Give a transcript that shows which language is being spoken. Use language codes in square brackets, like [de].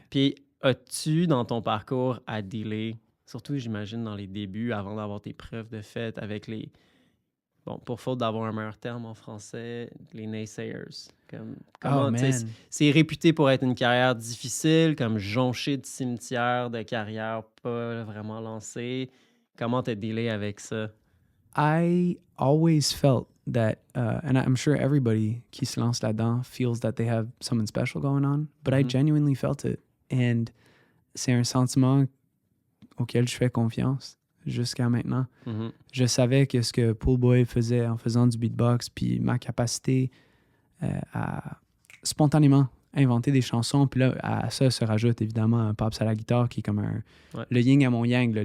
[fr] Puis, as-tu, dans ton parcours, à dealer, surtout, j'imagine, dans les débuts, avant d'avoir tes preuves de fait, avec les... Bon, pour faute d'avoir un meilleur terme en français, les naysayers. Comment, tu sais, c'est réputé pour être une carrière difficile, comme jonché de cimetières de carrière pas vraiment lancée. Comment t'as dealé avec ça? [en] I always felt that, and I'm sure everybody [fr] qui se lance là-dedans [en] feels that they have something special going on, but I genuinely felt it. [fr] And c'est un sentiment auquel je fais confiance jusqu'à maintenant. Je savais que ce que Pool Boy faisait en faisant du beatbox, puis ma capacité à spontanément inventer des chansons, puis là, à ça se rajoute évidemment un Pops à la guitare qui est comme le yin à mon yang. Là.